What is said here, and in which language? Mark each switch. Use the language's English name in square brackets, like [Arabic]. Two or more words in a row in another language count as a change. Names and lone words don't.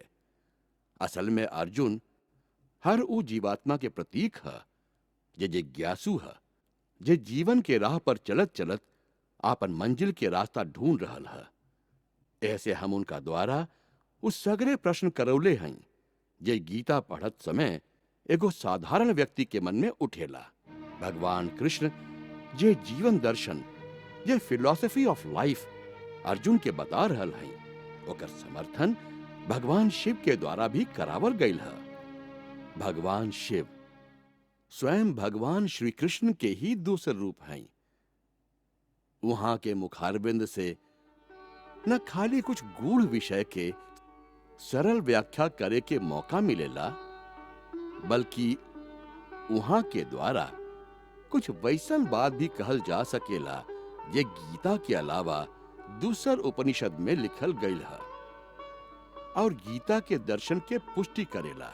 [Bhojpuri] असल में अर्जुन हर ऊ जीवात्मा के प्रतीक है जे जिज्ञासु है, जे जीवन के राह पर चलत चलत आपन मंजिल के रास्ता ढूंढ रहल है। ऐसे हम उनका द्वारा उस सगरे प्रश्न करौले हैं जे गीता पढ़त समय एगो साधारण व्यक्ति के मन में उठेला। भगवान कृष्ण जे जीवन दर्शन, जे [English] philosophy of life [Bhojpuri] अर्जुन के बता रहल हैं, ओकर समर्थन भगवान शिव के द्वारा भी करावल गईल है। भगवान शिव स्वयं भगवान श्री कृष्ण के ही दूसर रूप हैं। वहां के मुखारबिंद से न खाली कुछ गूढ़ विषय के सरल व्याख्या करे के मौका मिलेला, बल्कि वहां के द्वारा कुछ वैसन बात भी कहल जा सकेला जे गीता के अलावा दूसर उपनिषद में लिखल गईल है और गीता के दर्शन के पुष्टि करेला।